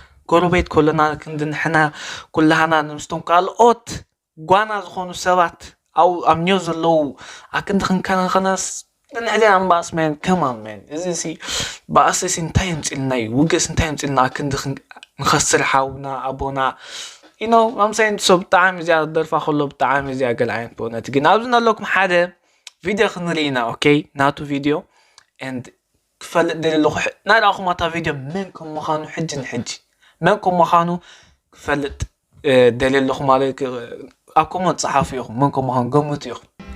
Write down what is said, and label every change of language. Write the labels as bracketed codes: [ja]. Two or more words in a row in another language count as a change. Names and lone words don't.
[ti] ጎረቤት ኮለና ክንዲ ንሕና ኩላህና ንምስቶም ካልኦት ጓና ዝኾኑ ሰባት፣ ኣብ፣ ኣብ ኒዮ ዘለዉ ኣክንዲ ክንከናኸናስ ንሕና ኣምባስ፣ መን፣ ከማን፣ መን። እዚ ሲ፣ ባእሲ ሲ እንታይ የምፅልና እዩ? ውግስ እንታይ የምፅልና? ኣክንዲ ክን-፣ ንኸስር ሓውና፣ ኣቦና፣ [en] you know, I'm saying? [ti] So ብጣዕሚ እዚኣ ደርፋ ከሎ ብጣዕሚ እዚኣ ገለ ዓይነት በእውነት። ግን ኣብዚ ናለኩም ሓደ ቪድዮ ክንርኢ ኢና፣ ኦኬ? ናቱ ቪድዮ። And ክፈልጥ ደልየ ኣለኹ፣ ሕ-፣ ናይ ረኣኹም እታ ቪድዮ መን ከም ምዃኑ ሕጂ ንሕጂ፣ መን ከም ምዃኑ ክፈልጥ፣ እ፣ ደልየ ኣለኹ ማለት ክ-፣ ኣብ ኮመንት ፀሓፉ ኢኹም፣ መን ከም ምዃኑ ገምቱ ኢኹም።